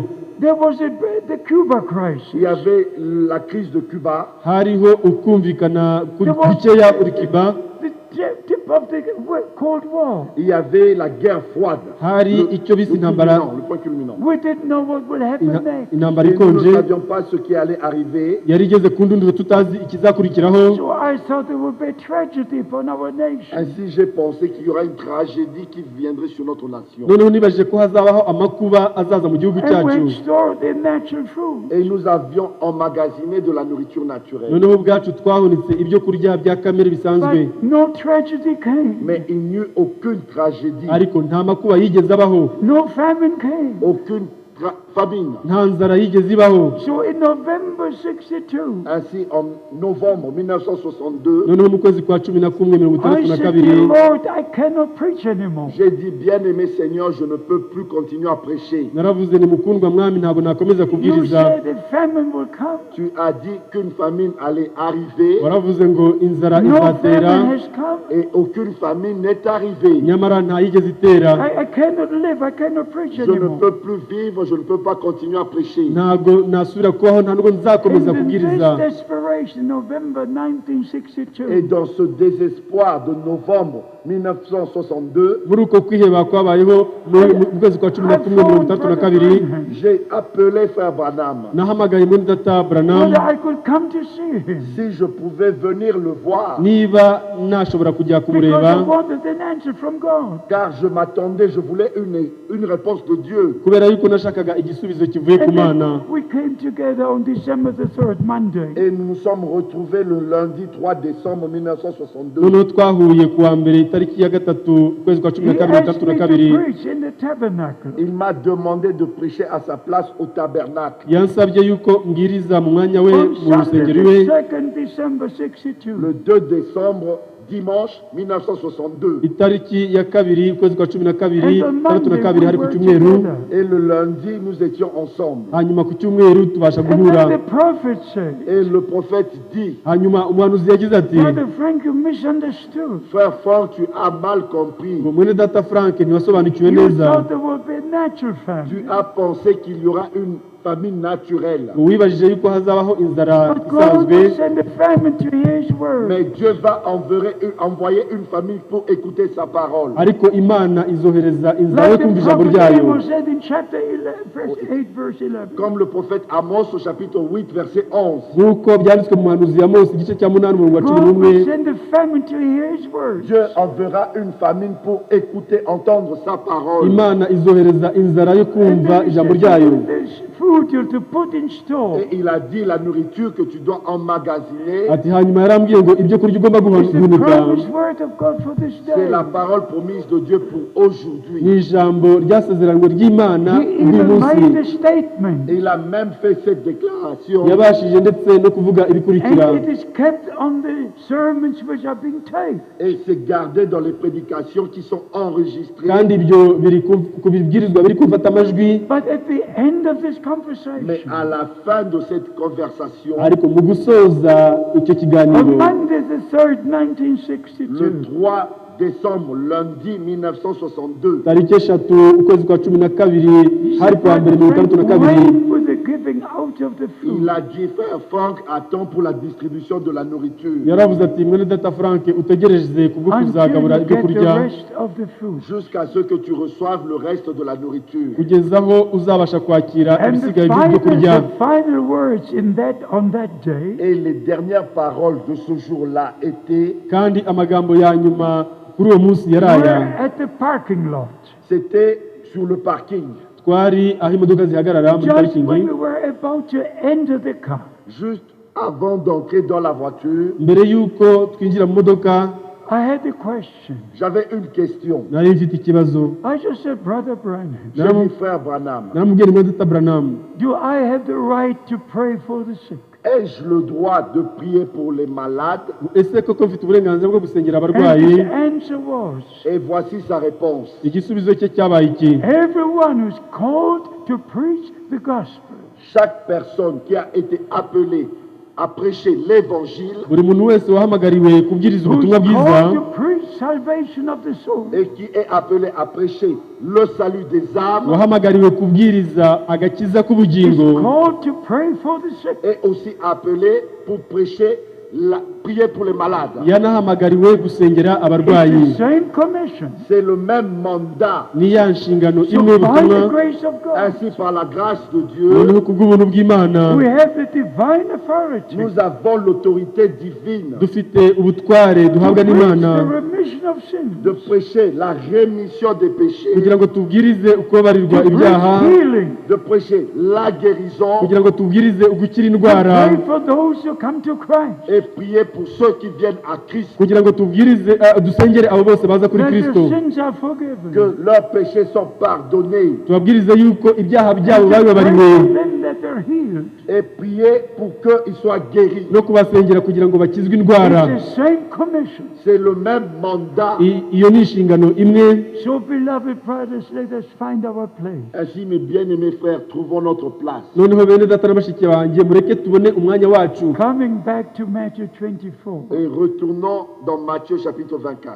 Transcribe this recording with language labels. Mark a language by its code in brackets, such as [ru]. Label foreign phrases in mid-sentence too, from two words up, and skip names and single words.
[en] There was the Cuba [fr] Il [en] crisis. [fr] y avait la crise de Cuba, [rw] hariho ukumvikana kukeya uri Cuba, [en] The tip of the Cold War. [fr] il y avait la guerre froide, [rw] hari icyo bise intambara, [fr] le point culminant. [en] We didn't know what would happen next. [rw] intambara [fr] Et nous ne [rw] ikonje [fr] savions pas ce qui allait arriver. [rw] yari igeze ku ndunduro tutazi ikizakurikiraho. [en] So I thought there would be a tragedy upon our nation. [fr] Ainsi j'ai pensé qu'il y aura une tragédie qui viendrait sur notre nation. [rw] noneho nibajije ko hazabaho amakuba azaza mu gihugu [en] And we [rw] cyacu, [en] stored the natural food. [fr] Et nous avions emmagasiné de la nourriture naturelle. [rw] noneho ubwacu twahunitse ibyo kurya bya kamere bisanzwe, [en] But no tragedy came. [fr] Mais il n'y eut aucune tragédie, [rw] ariko nta makuba yigeze abaho, [en] No famine came. [fr] aucune famine. [rw] nta nzara yigeze ibaho. [en] So in November 62, [fr] Ainsi, en novembre 1962, [rw] noneho mu kwezi kwa 11 [en] I said, Dear [rw] 1962 [en] Lord, I cannot preach anymore. [fr] j'ai dit, bien-aimé Seigneur, je ne peux plus continuer à prêcher. [rw] naravuze ni mukundwa mwami, ntabwo nakomeza [en] You [rw] kubwiriza. [en] said the famine will come. [fr] Tu as dit qu'une famine allait arriver [rw] waravuze ngo inzara [en] No [rw] izatera, [en] famine has come. [fr] et aucune famine n'est arrivée. [rw] nyamara nta yigeze itera. [en] I cannot live. I cannot preach [fr] Je ne [en] anymore. [fr] peux plus vivre, je ne peux pas continuer à prêcher. [rw] ntabwo nasubira kubaho, nta nubwo nzakomeza [en] And in [rw] kubwiriza. [en] this desperation, November [fr] Et [en] 1962, [fr] dans ce désespoir de novembre 1962, [rw] muri uko kwiheba kwabayeho mu kwezi kwa 11 [fr] j'ai appelé Frère Branham. [rw] nahamagaye muri data Branham [en] whether I could come to see him. [fr] Si je pouvais venir le voir, [rw] niba nashobora kujya [en] Because I [rw] kumureba, [en] wanted an answer from God. [fr] car je m'attendais, je voulais une réponse de Dieu. [rw] kubera yuko nashakaga igisubizo kivuye ku [en] And [rw] Mana. [en] then we came together on December the 3rd, Monday. [fr] Et nous nous sommes retrouvés le lundi 3 décembre 1962. [rw] noneho twahuye ku wa mbere itariki ya gatatu ukwezi kwa [en] He asked me [rw] 12 [en] to preach in the tabernacle. [fr] Il m'a demandé de prêcher à sa place au tabernacle. [rw] yansabye yuko mbwiriza mu mwanya we [en] On [rw] mu [en] Sunday, [rw] rusengero [en] the [rw] iwe [en] 2nd December 62. [fr] Le 2 décembre, dimanche 1962. [rw] itariki ya kabiri ukwezi kwa 12 [en] And on Monday, we [rw] hari ku [en] were [rw] cyumweru, [en] together. [fr] Et le lundi, nous étions ensemble. [rw] hanyuma ku cyumweru tubasha [en] And [rw] guhura. [en] then the prophet said, [fr] Et le prophète dit, [rw] hanyuma umuhanuzi yagize ati, [en] Brother Frank, you misunderstood. [fr] Frère Franck, tu as mal compris. [rw] ngo mwene data Frank ntiwasobanukiwe [en] You [rw] neza, [en] thought there would be a natural [fr] Tu [en] famine. [fr] as pensé qu'il y aura une famine naturelle. [rw] wibajije yuko hazabaho inzara [en] But God [rw] isanzwe, [en] will send a famine to His word. [fr] Mais Dieu va envoyer une famille pour écouter sa parole. [rw] ariko imana izohereza inzara yo [en] Like [rw] kumva [en] the [rw] ijambo [en] prophet [rw] ryayo, [en] Amos said in chapter 11, verse 8, verse 11. [fr] Comme le prophète Amos au chapitre 8, verset 11. [rw] nk'uko byanditswe mu muhanuzi ya Mose igice cya 8 umurongo wa [en] God [rw] 11. [en] will send a famine to hear His word. [fr] Dieu enverra une famine pour écouter, entendre sa parole. [rw] imana izohereza inzara yo [en] And [rw] kumva [en] then He [rw] ijambo [en] said, [rw] ryayo. [en] there's food you're to put in store. [fr] Et il a dit la nourriture que tu dois emmagasiner, [rw] ati hanyuma yarambwiye ngo ibyo kurya ugomba [en] It's the [rw] guhunika [en] promised word of God for this [fr] c'est [en] day. [fr] la parole promise de Dieu pour [rw] ni [fr] aujourd'hui. [rw] ijambo ryasezeranywe ry'imana [en] He [rw] uyu [en] even [rw] munsi. [en] made a statement. [fr] Et il a même fait cette déclaration. [rw] yabashije ndetse no kuvuga ibikurikira, [en] And it is kept on the sermons which are being taped. [fr] Et c'est gardé dans les prédications qui sont enregistrées. [rw] kandi ibyo biri ku bibwirizwa biri gufata amajwi. [en] But at the end of this [fr] Mais [en] conversation, [fr] à la fin de cette conversation, [rw] ariko mu gusoza icyo [en] on [rw] kiganiro, [en] Monday the 3rd, [fr] le [en] 1962, [fr] 3 décembre, lundi 1962, [rw] tariki 3 ukwezi kwa 12 hari kuwa mbere 1962, [en] wait for the giving out of the [fr] il [en] food. [fr] a dit, frère Franck, attends pour la distribution de la nourriture. [rw] yaravuze ati mwene data Frank utegereze kubwo [en] Until [rw] kuzagabura [en] you [rw] ibyo [en] get the [rw] kurya [en] rest of the food. [fr] Jusqu'à ce que tu reçoives le reste de la nourriture. [rw] kugeza aho uzabasha kwakira [en] And the [rw] ibisigaye by'ibyo kurya. [en] final words on that day [fr] Et les dernières paroles de ce jour-là étaient, [rw] kandi amagambo ya nyuma kuri uwo munsi yari [en] were [rw] aya. [en] at the parking lot. [fr] c'était sur le parking, [rw] twari aho imodoka zihagarara muri [en] Just [rw] parikingi, [en] when we were about to enter the car, [fr] juste avant d'entrer dans la voiture. [rw] mbere y'uko twinjira mu modoka [en] I had a question. [fr] J'avais une question. [rw] nari mfite ikibazo. [en] I just said, Brother Branham, [fr] J'ai dit, frère Branham, [rw] naramubwiye mwene data Branham, [en] do I have the right to pray for the sick? [fr] ai-je le droit de prier pour les malades? [rw] ese koko mfite uburenganzira bwo gusengera [en] And [rw] abarwayi? [en] his answer was, [fr] Et voici sa réponse. [rw] igisubizo cye cyabaye iki? [en] everyone who's called to preach the gospel [fr] Chaque personne qui a été appelée à prêcher l'évangile [rw] buri muntu wese wahamagariwe kubwiriza [en] who's [rw] ubutumwa bwiza [en] called to preach salvation of the soul [fr] et qui est appelé à prêcher le salut des âmes [rw] wahamagariwe kubwiriza agakiza [en] is [rw] k'ubugingo [en] called to pray for the sick. [fr] est aussi appelé pour prêcher, prier pour les malades. [rw] yanahamagariwe gusengera [en] It's [rw] abarwayi. [en] the same commission. [fr] C'est le même mandat. [rw] ni ya nshingano [en] So [rw] imwe [en] by [rw] y'ubutumwa. [en] the grace of God, [fr] Ainsi, par la grâce de Dieu, [rw] noneho kubw'ubuntu bw'imana [en] we have the divine authority to [fr] nous avons l'autorité divine [rw] dufite ubutware duhabwa [en] preach [rw] n'imana [en] the remission of [fr] de [en] sins, [fr] prêcher la rémission des péchés, [rw] kugira ngo tubwirize uko barirwa [en] to [rw] ibyaha, [en] preach healing, [fr] de prêcher la guérison [rw] kugira ngo tubwirize ugukira [en] to [rw] indwara, [en] pray for those who come to Christ, [fr] et prier pour ceux qui viennent à Christ, [rw] kugira ngo tubwirize dusengere abo bose baza kuri [en] that [rw] Kristo, [en] their sins are forgiven. [fr] que leurs péchés sont pardonnés, [rw] tubabwirize yuko ibyaha byabo [en] And to pray [rw] babibabariwe, [en] for them that they're healed. [fr] et prier pour qu'ils soient guéris. [rw] no kubasengera kugira ngo bakizwe indwara. [en] It's the same commission. [fr] C'est le même mandat. [rw] Iyo ni inshingano imwe. [en] So, beloved brothers, let us find our place. [fr] Ainsi, mes bien-aimés frères, trouvons notre place. [rw] noneho bene data na bashiki banjye mureke tubone umwanya wacu, [en] Coming back to Matthew 24, [fr] Et retournons dans Matthieu chapitre 24.